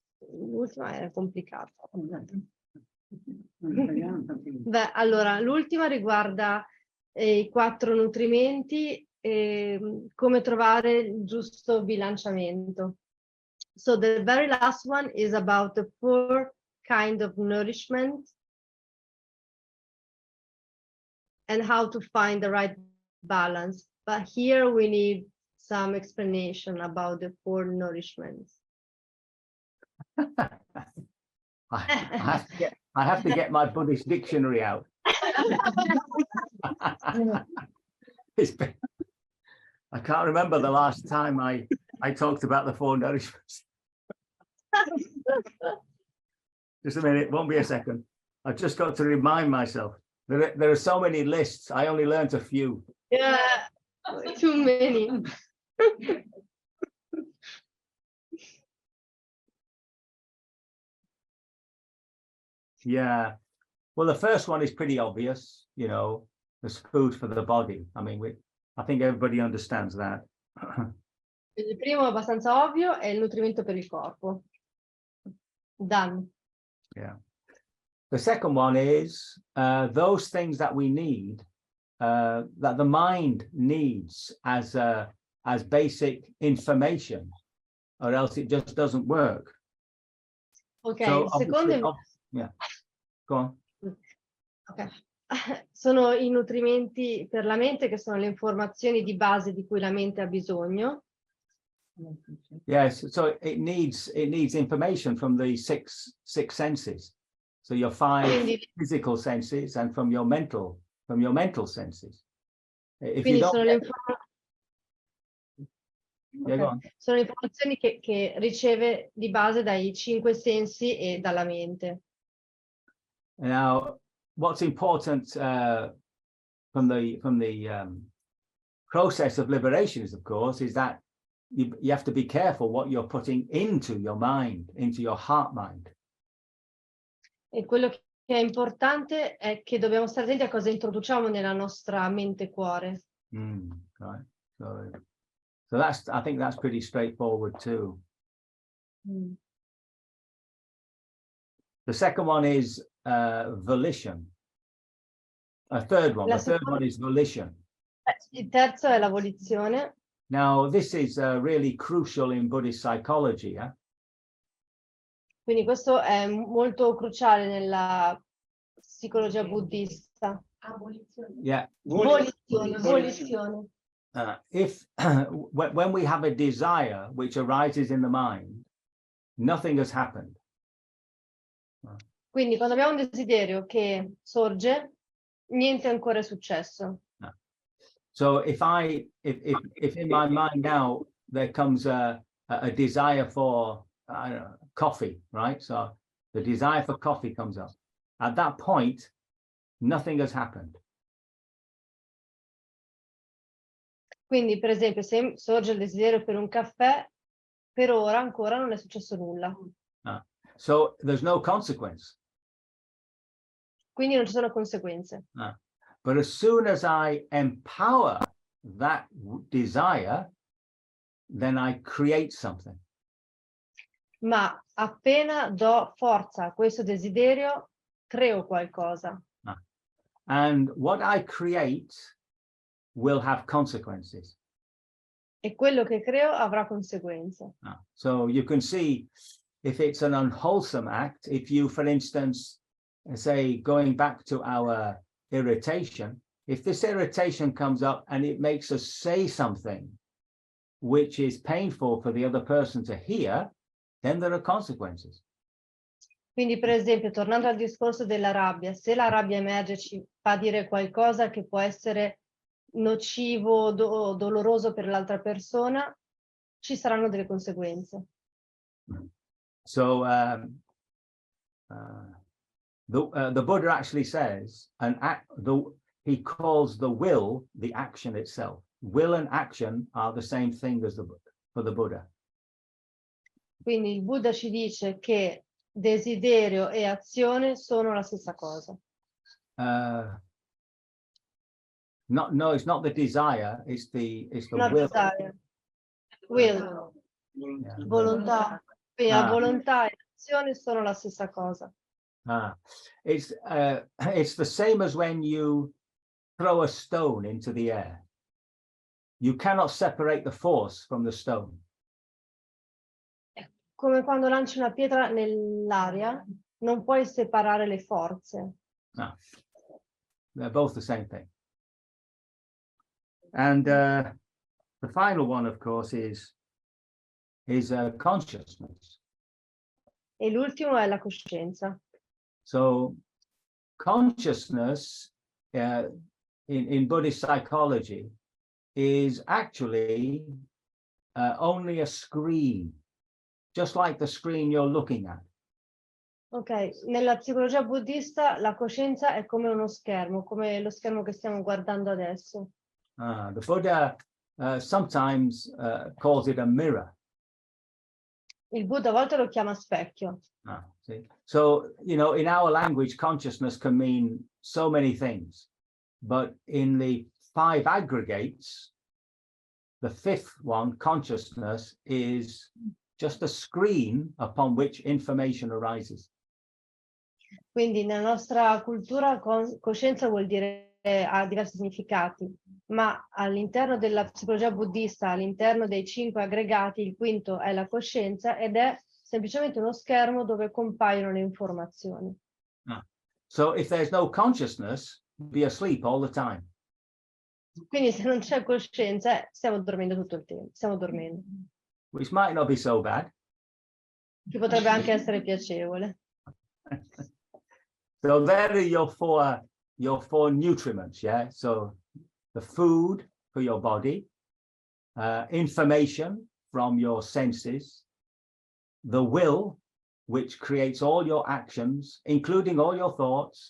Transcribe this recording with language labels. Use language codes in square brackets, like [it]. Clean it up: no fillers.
[it] L'ultima era complicata. Beh, allora, l'ultima riguarda i 4 nutrimenti e come trovare il giusto bilanciamento. [en] So the very last one is about the 4 kind of nourishment and how to find the right balance. But here we need some explanation about the 4 nourishments. I have to get my Buddhist dictionary out. I can't remember the last time I talked about the 4 nourishments. Just a minute, won't be a second. I've just got to remind myself. There are so many lists. I only learned a few. Yeah, too many. Yeah. Well, the first one is pretty obvious, you know, there's food for the body. I mean, I think everybody understands that. [it] Il primo è abbastanza ovvio, è il nutrimento per il corpo. [en] Done. Yeah. The second one is those things that we need, that the mind needs as basic information, or else it just doesn't work. Ok, So [it] il secondo è... [en] yeah, go on. Ok. [it] Sono i nutrimenti per la mente, che sono le informazioni di base di cui la mente ha bisogno. [en] Yes, so it needs information from the six senses. So your five [it] Quindi, [en] physical senses and from your mental senses. If [it] quindi [en] you don't [it] sono [en] get... Okay. Go on. [it] Sono le informazioni che riceve di base dai 5 sensi e dalla mente. [en] Now, what's important from the process of liberation is, of course, is that you have to be careful what you're putting into your mind, into your heart mind. [it] E quello che è importante è che dobbiamo stare attenti a cosa introduciamo nella nostra mente cuore. [en] Right. So I think that's pretty straightforward too. The second one is volition. The third one is volition. [it] Il terzo è la volizione. [en] Now, this is really crucial in Buddhist psychology. [it] Quindi questo è molto cruciale nella psicologia buddista. [en] Yeah. [it] Volizione. [en] If when we have a desire which arises in the mind, nothing has happened. [it] Quindi quando abbiamo un desiderio che sorge, niente ancora è successo. [en] So if in my mind now there comes a desire for, I don't know, coffee, right? So the desire for coffee comes up. At that point, nothing has happened. [it] Quindi, per esempio, se sorge il desiderio per un caffè, per ora ancora non è successo nulla. [en] So there's no consequence. [it] Quindi non ci sono conseguenze. [en] But as soon as I empower that desire, then I create something. [it] Ma appena do forza a questo desiderio, creo qualcosa. [en] And what I create will have consequences. [it] E quello che creo avrà conseguenze. [en] So you can see if it's an unwholesome act, if you, for instance, say, going back to our irritation, if this irritation comes up and it makes us say something which is painful for the other person to hear, then there are consequences. [it] Quindi, per esempio, tornando al discorso della rabbia, se la rabbia emerge e ci fa dire qualcosa che può essere nocivo, doloroso per l'altra persona, ci saranno delle conseguenze. [en] So the Buddha actually says, he calls the will the action itself. Will and action are the same thing as for the Buddha. [it] Quindi il Buddha ci dice che desiderio e azione sono la stessa cosa. [en] No, it's not the desire, it's the Not will. desire. Will. Yeah. [it] Volontà. Quindi la volontà e l'azione sono la stessa cosa. [en] It's the same as when you throw a stone into the air. You cannot separate the force from the stone. [it] Come quando lanci una pietra nell'aria, non puoi separare le forze. [en] No. They're both the same thing. And the final one, of course, is consciousness. [it] E l'ultimo è la coscienza. [en] So consciousness in Buddhist psychology is actually only a screen, just like the screen you're looking at. [it] Ok, nella psicologia buddista la coscienza è come uno schermo, come lo schermo che stiamo guardando adesso. [en] The Buddha sometimes calls it a mirror. [it] Il Buddha a volte lo chiama specchio. [en] See? So, you know, in our language, consciousness can mean so many things. But in the 5 aggregates, the 5th one, consciousness, is just a screen upon which information arises. [it] Quindi nella nostra cultura coscienza vuol dire ha diversi significati, ma all'interno della psicologia buddista, all'interno dei 5 aggregati, il quinto è la coscienza ed è semplicemente uno schermo dove compaiono le informazioni. [en] So if there's no consciousness, be asleep all the time. [it] Quindi se non c'è coscienza, stiamo dormendo tutto il tempo, stiamo dormendo. [en] Which might not be so bad. [it] Che potrebbe anche essere piacevole. [en] So there are your four nutriments, yeah? So the food for your body, information from your senses, the will, which creates all your actions, including all your thoughts.